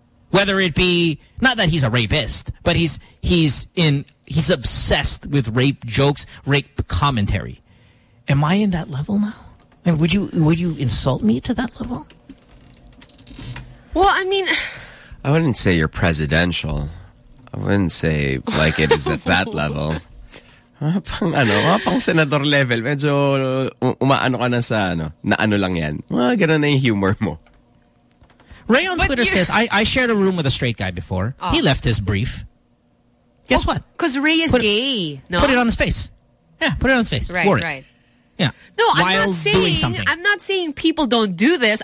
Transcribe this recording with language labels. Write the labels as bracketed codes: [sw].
[en] Whether it be, not that he's a rapist, but he's obsessed with rape jokes, rape commentary. Am I in that level now? I mean, would you insult me to that level? Well, I mean, I wouldn't say you're presidential. I wouldn't say like it is at that level. [tl] Pang ano? Pang senador level. Medyo umaano ka na sa ano? Na ano lang yan? Ganun na yung humor mo. [en] Ray on Twitter says, I shared a room with a straight guy before. He left his brief. Guess what? Because Ray is gay. No? Put it on his face. Yeah, put it on his face. Right. Yeah. No, I'm not saying people don't do this.